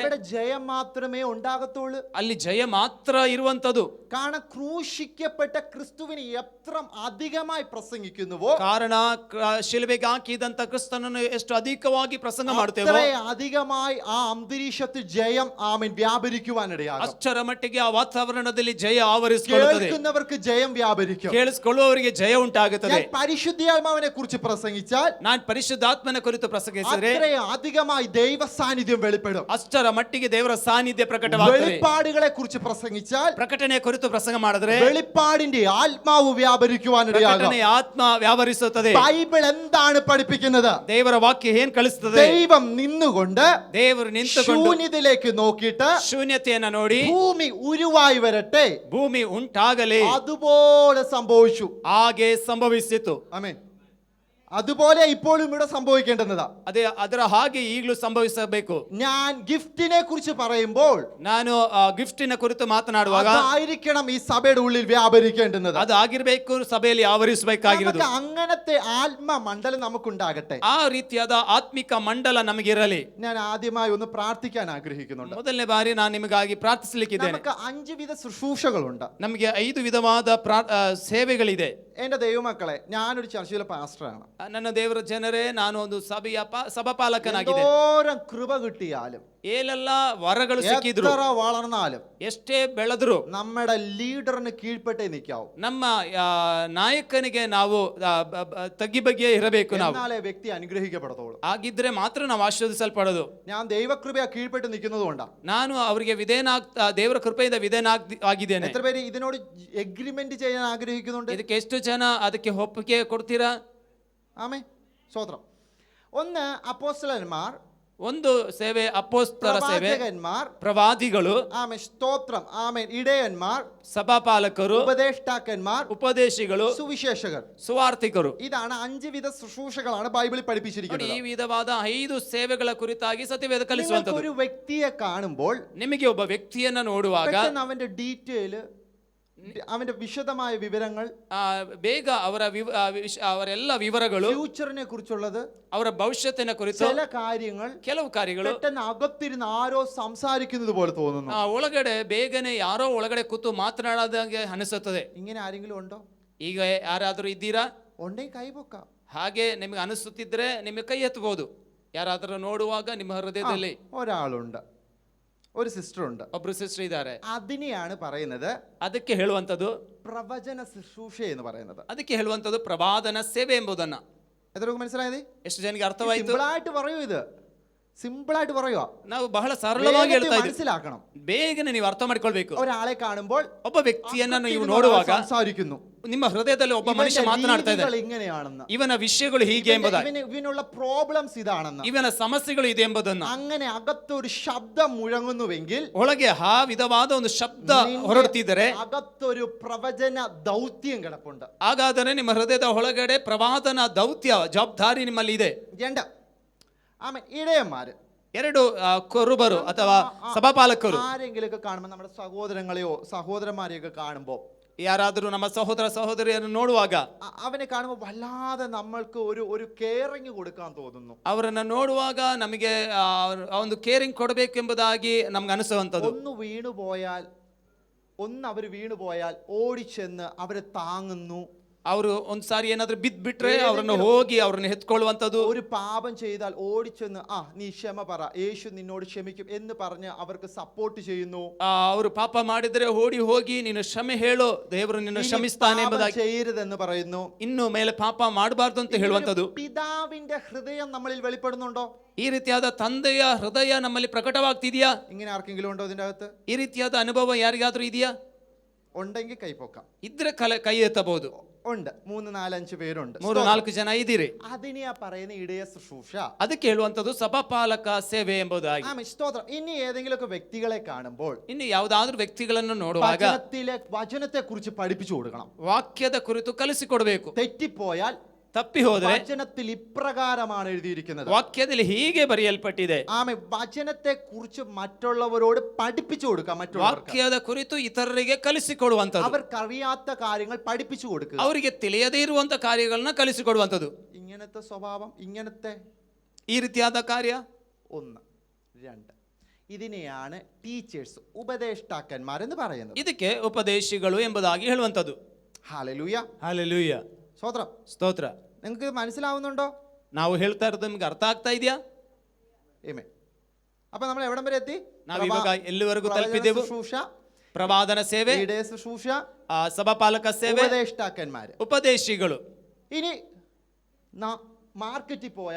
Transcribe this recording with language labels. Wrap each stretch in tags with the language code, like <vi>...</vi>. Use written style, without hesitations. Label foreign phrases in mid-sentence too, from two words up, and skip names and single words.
<ml>അവിടെ ജയം മാത്രമേ ഉണ്ടാകത്തുള്ളൂ.</ml> <kn>ಅಲ್ಲಿ ಜಯ ಮಾತ್ರ ಇರುವಂತದ್ದು.</kn> <ml>കാരണം ക്രൂശിക്കപ്പെട്ട ക്രിസ്തുവിനെ എത്ര അധികമായി പ്രസംഗിക്കുന്നുവോ,</ml> <kn>ಕಾರಣ ಶಿಲುಬೆಗೆ ಹಾಕಿದಂತ ಕ್ರಿಸ್ತನನ್ನು ಎಷ್ಟು ಅಧಿಕವಾಗಿ ಪ್ರಸಂಗ ಮಾಡುತ್ತೇವೆ,</kn> <ml>അധികമായി ആ അന്തരീക്ഷത്തിൽ ജയം വ്യാപരിക്കുവാനിടയാകും.</ml> <kn>ಅಷ್ಟರ ಮಟ್ಟಿಗೆ ಆ ವಾತಾವರಣದಲ್ಲಿ ಜಯ ಆವರಿಸಿಕೊಳ್ಳುತ್ತದೆ.</kn> <ml>കേൾക്കുന്നവർക്ക് ജയം വ്യാപരിക്കും.</ml> <kn>ಕೇಳಿಸಿಕೊಳ್ಳುವವರಿಗೆ ಜಯ ಉಂಟಾಗುತ್ತದೆ.</kn> <ml>പരിശുദ്ധാത്മാവിനെ കുറിച്ച് പ്രസംഗിച്ചാൽ,</ml> <kn>ನಾನು ಪರಿಶುದ್ಧಾತ್ಮನ ಕುರಿತು ಪ್ರಸಂಗಿಸಿದರೆ</kn> <ml>അധികമായി ദൈവ സാന്നിധ്യം വെളിപ്പെടും.</ml> <kn>ಅಷ್ಟರ ಮಟ್ಟಿಗೆ ದೇವರ ಸಾನ್ನಿಧ್ಯ ಪ್ರಕಟವಾಗುತ್ತದೆ.</kn> <ml>വെളിപ്പാടുകളെ കുറിച്ച് പ്രസംഗിച്ചാൽ,</ml> <kn>ಪ್ರಕಟಣೆ ಕುರಿತು ಪ್ರಸಂಗ ಮಾಡಿದರೆ</kn> <ml>വെളിപ്പാടിന്റെ ആത്മാവ് വ്യാപരിക്കുവാനിടയാകും.</ml> <kn>ಪ್ರಕಟಣೆಯ ಆತ್ಮ ವ್ಯಾಪರಿಸುತ್ತದೆ.</kn> <ml>ബൈബിൾ എന്താണ് പഠിപ്പിക്കുന്നത്?</ml> <kn>ದೇವರ ವಾಕ್ಯ ಏನ್ ಕಲಿಸುತ್ತದೆ?</kn> <ml>ദൈവം നിന്നുകൊണ്ട്</ml> <kn>ದೇವರು ನಿಂತುಕೊಂಡು</kn> <ml>ശൂന്യതയിലേക്ക് നോക്കിയിട്ട്</ml> <kn>ಶೂನ್ಯತೆಯನ್ನು ನೋಡಿ</kn> <ml>ഭൂമി ഉരുവായി വരട്ടെ,</ml> <kn>ಭೂಮಿ ಉಂಟಾಗಲಿ,</kn> <ml>അതുപോലെ സംഭവിച്ചു.</ml> <kn>ಹಾಗೆ ಸಂಭವಿಸಿತು.</kn> <ml>ആമേൻ. അതുപോലെ ഇപ്പോഴും ഇവിടെ സംഭവിക്കേണ്ടതാ.</ml> <kn>ಅದೇ ಅದರ ಹಾಗೆ ಈಗಲೂ ಸಂಭವಿಸಬೇಕು.</kn> <ml>ഞാൻ ഗിഫ്റ്റിനെ കുറിച്ച് പറയുമ്പോൾ,</ml> <kn>ನಾನು ಗಿಫ್ಟಿನ ಕುರಿತು ಮಾತನಾಡುವಾಗ</kn> <ml>അതായിരിക്കണം ഈ സഭയുടെ ഉള്ളിൽ വ്യാപരിക്കേണ്ടത്.</ml> <kn>ಅದು ಆಗಿರ್ಬೇಕು, ಸಭೆಯಲ್ಲಿ ಆವರಿಸಬೇಕಾಗಿರೋದು.</kn> <ml>അങ്ങനത്തെ ആത്മ മണ്ഡലം നമുക്കുണ്ടാകട്ടെ.</ml> <kn>ಆ ರೀತಿಯಾದ ಆತ್ಮಿಕ ಮಂಡಲ ನಮಗಿರಲಿ.</kn> <ml>ഞാൻ ആദ്യമായി ഒന്ന് പ്രാർത്ഥിക്കാൻ ആഗ്രഹിക്കുന്നുണ്ട്.</ml> <kn>ಮೊದಲನೇ ಬಾರಿ ನಾನು ನಿಮಗಾಗಿ ಪ್ರಾರ್ಥಿಸಲಿಕ್ಕಿದ್ದೇನೆ.</kn> <ml>നമുക്ക് 5 വിധ ശുശ്രൂഷകളുണ്ട്.</ml> <kn>ನಮಗೆ 5 ವಿಧವಾದ ಸೇವೆಗಳಿದೆ.</kn> <ml>എന്റെ ദൈവമക്കളെ, ഞാനൊരു ചർച്ചിലെ പാസ്റ്ററാണ്.</ml> <kn>ನನ್ನ ದೇವರ ಜನರೇ, ನಾನು ಒಂದು ಸಭೆಯ ಸಭಾಪಾಲಕನಾಗಿದೆ.</kn> <ml>എന്തോരം കൃപ കിട്ടിയാലും,</ml> <kn>ಏನೆಲ್ಲ ವರಗಳು ಸಿಕ್ಕಿದ್ರು,</kn> <ml>എത്ര വളർന്നാലും,</ml> <kn>ಎಷ್ಟೇ ಬೆಳೆದ್ರು</kn> <ml>നമ്മുടെ ലീഡറിന് കീഴ്പ്പെട്ടേ നിൽക്കാവൂ.</ml> <kn>ನಮ್ಮ ನಾಯಕನಿಗೆ ನಾವು ತಗ್ಗಿ ಬಗ್ಗಿಯೇ ಇರಬೇಕು. ನಾವು</kn> <ml>എന്നാലേ വ്യക്തി അനുഗ്രഹിക്കപ്പെടത്തുള്ളൂ.</ml> <kn>ಆಗಿದ್ರೆ ಮಾತ್ರ ನಾವು ಆಶೀರ್ವದಿಸಲ್ಪಡೋದು.</kn> <ml>ഞാൻ ദൈവകൃപയാ കീഴ്പ്പെട്ട് നിൽക്കുന്നത് കൊണ്ടാ</ml> <kn>ನಾನು ಅವರಿಗೆ ದೇವರ ಕೃಪೆಯಿಂದ ಆಗಿದ್ದೇನೆ.</kn> <ml>എത്ര പേര് ഇതിനോട് എഗ്രിമെന്റ് ചെയ്യാൻ ആഗ്രഹിക്കുന്നുണ്ട്?</ml> <kn>ಇದಕ್ಕೆ ಎಷ್ಟು ಜನ ಅದಕ್ಕೆ ಒಪ್ಪಿಗೆ ಕೊಡ್ತೀರಾ?</kn> <ml>ആമേൻ, സ്തോത്രം. ഒന്ന് അപ്പോസ്തലന്മാർ,</ml> <kn>ಒಂದು ಸೇವೆ ಅಪೊಸ್ತಲರ ಸೇವೆ,</kn> <ml>പ്രവാചകന്മാർ,</ml> <kn>ಪ್ರವಾದಿಗಳು,</kn> <ml>ആമേൻ, സ്തോത്രം, ആമേൻ, ഇടയന്മാർ,</ml> <kn>ಸಭಾಪಾಲಕರು,</kn> <ml>ഉപദേഷ്ടാക്കന്മാർ,</ml> <kn>ಉಪದೇಶಿಗಳು,</kn> <ml>സുവിശേഷകർ.</ml> <kn>ಸುವಾರ್ತಿಕರು.</kn> <ml>ഇതാണ് 5 വിധ ശുശ്രൂഷകളാണ് ബൈബിളിൽ പഠിപ്പിച്ചിരിക്കുന്നത്.</ml> <kn>ಈ ವಿಧವಾದ 5 ಸೇವೆಗಳ ಕುರಿತಾಗಿ ಸತ್ಯವೇದ ಕಲಿಸುವಂತದ್ದು.</kn> <ml>ഒരു വ്യക്തിയെ കാണുമ്പോൾ,</ml> <kn>ನಿಮಗೆ ಒಬ್ಬ ವ್ಯಕ್ತಿಯನ್ನ ನೋಡುವಾಗ</kn> <ml>അവന്റെ ഡീറ്റെയിൽ, അവന്റെ വിശദമായ വിവരങ്ങൾ,</ml> <kn>ಬೇಗ ಅವರೆಲ್ಲ ವಿವರಗಳು,</kn> <ml>ഫ്യൂച്ചറിനെ കുറിച്ചുള്ളത്,</ml> <kn>ಅವರ ಭವಿಷ್ಯತ್ತಿನ ಕುರಿತು</kn> <ml>ചില കാര്യങ്ങൾ,</ml> <kn>ಕೆಲವು ಕಾರ್ಯಗಳು</kn> <ml>പെട്ടെന്ന് അകത്തിരുന്ന് ആരോ സംസാരിക്കുന്നത് പോലെ തോന്നുന്നു.</ml> <kn>ಒಳಗಡೆ ಬೇಗನೆ ಯಾರೋ ಒಳಗಡೆ ಕೂತು ಮಾತನಾಡೋದಾಗೆ ಅನಿಸುತ್ತದೆ.</kn> <ml>ഇങ്ങനെ ആരെങ്കിലും ഉണ്ടോ?</ml> <kn>ಈಗ ಯಾರಾದರೂ ಇದ್ದೀರಾ?</kn> <ml>ഉണ്ടെങ്കിൽ കൈപൊക്കാം.</ml> <kn>ಹಾಗೆ ನಿಮಗೆ ಅನಿಸುತ್ತಿದ್ರೆ ನಿಮಗೆ ಕೈ ಎತ್ತಬಹುದು. ಯಾರಾದರೂ ನೋಡುವಾಗ ನಿಮ್ಮ ಹೃದಯದಲ್ಲಿ</kn> <ml>ഒരാളുണ്ട്, ഒരു സിസ്റ്റർ ഉണ്ട്,</ml> <kn>ಒಬ್ರು ಸಿಸ್ಟರ್ ಇದ್ದಾರೆ.</kn> <ml>അതിനെയാണ് പറയുന്നത്</ml> <kn>ಅದಕ್ಕೆ ಹೇಳುವಂತದ್ದು</kn> <ml>പ്രവചന ശുശ്രൂഷ എന്ന് പറയുന്നത്.</ml> <kn>ಅದಕ್ಕೆ ಹೇಳುವಂತದ್ದು ಪ್ರವಾದನ ಸೇವೆ ಎಂಬುದನ್ನ.</kn> <ml>എത്രയൊക്കെ മനസ്സിലായത്?</ml> <kn>ಎಷ್ಟು ಜನಕ್ಕೆ ಅರ್ಥವಾಯಿತು?</kn> <ml>സിമ്പിളായിട്ട് പറയൂ, ഇത് സിമ്പിളായിട്ട് പറയുക.</ml> <kn>ನಾವು ಬಹಳ ಸರಳವಾಗಿ ಹೇಳ್ತಾ ಇದ್ದೀವಿ.</kn> <ml>മനസ്സിലാക്കണം.</ml> <kn>ಬೇಗನೆ ನೀವು ಅರ್ಥ ಮಾಡ್ಕೊಳ್ಬೇಕು.</kn> <ml>ഒരാളെ കാണുമ്പോൾ,</ml> <kn>ಒಬ್ಬ ವ್ಯಕ್ತಿಯನ್ನ ನೀವು ನೋಡುವಾಗ</kn> <ml>സംസാരിക്കുന്നു,</ml> <kn>ನಿಮ್ಮ ಹೃದಯದಲ್ಲಿ ಒಬ್ಬ ಮನುಷ್ಯ ಮಾತನಾಡ್ತಾ ಇದ್ದಾನೆ,</kn> <ml>ഇങ്ങനെയാണെന്ന്,</ml> <kn>ಇವನ ವಿಷಯಗಳು ಹೀಗೆ ಎಂಬುದಾಗಿ,</kn> <ml>ഇവനുള്ള പ്രോബ്ലംസ് ഇതാണെന്ന്,</ml> <kn>ಇವನ ಸಮಸ್ಯೆಗಳು ಇದೆ ಎಂಬುದನ್ನ.</kn> <ml>അങ്ങനെ അകത്തൊരു ശബ്ദം മുഴങ്ങുന്നുവെങ്കിൽ,</ml> <kn>ಒಳಗೆ ಆ ವಿಧವಾದ ಒಂದು ಶಬ್ದ ಹೊರಡುತ್ತಿದ್ದರೆ</kn> <ml>അകത്തൊരു പ്രവചന ദൗത്യം കിടപ്പുണ്ട്.</ml> <kn>ಹಾಗಾದರೆ ನಿಮ್ಮ ಹೃದಯದ ಒಳಗಡೆ ಪ್ರವಾದನ ದೌತ್ಯ ಜವಾಬ್ದಾರಿ ನಿಮ್ಮಲ್ಲಿ ಇದೆ.</kn> <ml>രണ്ട്, ആമേൻ, ഇടയന്മാര്,</ml> <kn>2 ಕುರುಬರು ಅಥವಾ ಸಭಾಪಾಲಕರು.</kn> <ml>ആരെങ്കിലൊക്കെ കാണുമ്പോൾ, നമ്മുടെ സഹോദരങ്ങളെയോ സഹോദരന്മാരെയൊക്കെ കാണുമ്പോൾ,</ml> <kn>ಯಾರಾದರೂ ನಮ್ಮ ಸಹೋದರ ಸಹೋದರಿಯನ್ನು ನೋಡುವಾಗ</kn> <ml>അവനെ കാണുമ്പോൾ വല്ലാതെ നമ്മൾക്ക് ഒരു കെയറിങ് കൊടുക്കാൻ തോന്നുന്നു.</ml> <kn>ಅವರನ್ನು ನೋಡುವಾಗ ನಮಗೆ ಒಂದು ಕೇರಿಂಗ್ ಕೊಡಬೇಕೆಂಬುದಾಗಿ ನಮ್ಗೆ ಅನಿಸುವಂಥದ್ದು.</kn> <ml>അവർ വീണുപോയാൽ ഓടിച്ചെന്ന് അവരെ താങ്ങുന്നു.</ml> <kn>ಅವರು ಒಂದ್ಸಾರಿ ಏನಾದ್ರೂ ಬಿದ್ಬಿಟ್ರೆ ಅವರನ್ನು ಹೋಗಿ ಅವರನ್ನು ಎತ್ಕೊಳ್ಳುವಂಥದ್ದು.</kn> <ml>ഒരു പാപം ചെയ്താൽ ഓടിച്ചെന്ന് നീ ക്ഷമ പറ, യേശു നിന്നോട് ക്ഷമിക്കും എന്ന് പറഞ്ഞ് അവർക്ക് സപ്പോർട്ട് ചെയ്യുന്നു.</ml> <kn>ಅವರು ಪಾಪ ಮಾಡಿದ್ರೆ ಓಡಿ ಹೋಗಿ ನೀನು ಕ್ಷಮೆ ಹೇಳು, ದೇವರು ನಿನ್ನ ಕ್ಷಮಿಸ್ತಾನೆ ಎಂಬುದಾಗಿ,</kn> <ml>ചെയ്യരുതെന്ന് പറയുന്നു.</ml> <kn>ಇನ್ನು ಮೇಲೆ ಪಾಪ ಮಾಡಬಾರ್ದು ಅಂತ ಹೇಳುವಂಥದ್ದು.</kn> <ml>പിതാവിന്റെ ഹൃദയം നമ്മളിൽ വെളിപ്പെടുന്നുണ്ടോ?</ml> <kn>ಈ ರೀತಿಯಾದ ತಂದೆಯ ಹೃದಯ ನಮ್ಮಲ್ಲಿ ಪ್ರಕಟವಾಗ್ತಿದೆಯಾ?</kn> <ml>ഇങ്ങനെ ആർക്കെങ്കിലും ഉണ്ടോ ഇതിന്റെ അകത്ത്?</ml> <kn>ಈ ರೀತಿಯಾದ ಅನುಭವ ಯಾರಿಗಾದ್ರೂ ಇದೆಯಾ?</kn> <ml>ഉണ്ടെങ്കിൽ കൈപൊക്കാം.</ml> <kn>ಇದ್ರೆ ಕೈ ಎತ್ತಬಹುದು.</kn> <ml>ഉണ്ട്, 3, 4, 5 പേരുണ്ട്,</ml> <kn>3, 4 ಜನ ಇದ್ದೀರಿ.</kn> <ml>അതിനെയാ പറയുന്ന ഇടയ ശുശ്രൂഷ.</ml> <kn>ಅದಕ್ಕೆ ಹೇಳುವಂತದ್ದು ಸಭಾಪಾಲಕ ಸೇವೆ ಎಂಬುದಾಗಿ.</kn> <ml>സ്തോത്രം. ഇനി ഏതെങ്കിലുമൊക്കെ വ്യക്തികളെ കാണുമ്പോൾ,</ml> <kn>ಇನ್ನು ಯಾವುದಾದ್ರೂ ವ್ಯಕ್ತಿಗಳನ್ನು ನೋಡುವಾಗ</kn> <ml>വചനത്തെ കുറിച്ച് പഠിപ്പിച്ചു കൊടുക്കണം.</ml> <kn>ವಾಕ್ಯದ ಕುರಿತು ಕಲಿಸಿಕೊಡಬೇಕು.</kn> <ml>തെറ്റിപ്പോയാൽ,</ml> <kn>ತಪ್ಪಿ ಹೋದ್ರೆ</kn> <ml>വചനത്തിൽ ഇപ്രകാരമാണ് എഴുതിയിരിക്കുന്നത്,</ml> <kn>ವಾಕ್ಯದಲ್ಲಿ ಹೀಗೆ ಬರೆಯಲ್ಪಟ್ಟಿದೆ.</kn> <ml>വചനത്തെ കുറിച്ച് മറ്റുള്ളവരോട് പഠിപ്പിച്ചു കൊടുക്കാം.</ml> <kn>ವಾಕ್ಯದ ಕುರಿತು ಇತರರಿಗೆ ಕಲಿಸಿಕೊಡುವಂತದ್ದು.</kn> <ml>അവർക്കറിയാത്ത കാര്യങ്ങൾ പഠിപ്പിച്ചു കൊടുക്കുക.</ml> <kn>ಅವರಿಗೆ ತಿಳಿಯದೇ ಇರುವಂತ ಕಾರ್ಯಗಳನ್ನ ಕಲಿಸಿಕೊಡುವಂತದ್ದು.</kn> <ml>ഇങ്ങനത്തെ സ്വഭാവം, ഇങ്ങനത്തെ</ml> <kn>ಈ ರೀತಿಯಾದ ಕಾರ್ಯ.</kn> <ml>1, 2, ഇതിനെയാണ് ടീച്ചേഴ്സ്, ഉപദേഷ്ടാക്കന്മാരെന്ന് പറയുന്നത്.</ml> <kn>ಇದಕ್ಕೆ ಉಪದೇಶಿಗಳು ಎಂಬುದಾಗಿ ಹೇಳುವಂತದ್ದು.</kn> <ml>ഹല്ലേലൂയ,</ml> <kn>ಹಲ್ಲೆಲೂಯ,</kn> <ml>സ്തോത്രം.</ml> <kn>ಸ್ತೋತ್ರ.</kn> <ml>നിങ്ങൾക്ക് മനസ്സിലാവുന്നുണ്ടോ?</ml> <kn>ನಾವು ಹೇಳ್ತಾ ಇರೋದು ನಿಮ್ಗೆ ಅರ್ಥ ಆಗ್ತಾ ಇದೆಯಾ?</kn> <ml>ആമേൻ. അപ്പൊ നമ്മൾ എവിടം വരെ എത്തി?</ml> <kn>ನಾವಿವಾಗ ಎಲ್ಲಿವರೆಗೂ ತಲುಪಿದೆವು?</kn> <ml>ശുശ്രൂഷ,</ml> <kn>ಪ್ರವಾದನ ಸೇವೆ,</kn> <ml>ശുശ്രൂഷ,</ml> <kn>ಸಭಾಪಾಲಕ ಸೇವೆ,</kn> <ml>ഉപദേഷ്ടാക്കന്മാര്.</ml> <kn>ಉಪದೇಶಿಗಳು.</kn> <ml>ഇനി മാർക്കറ്റിൽ പോയാൽ,</ml>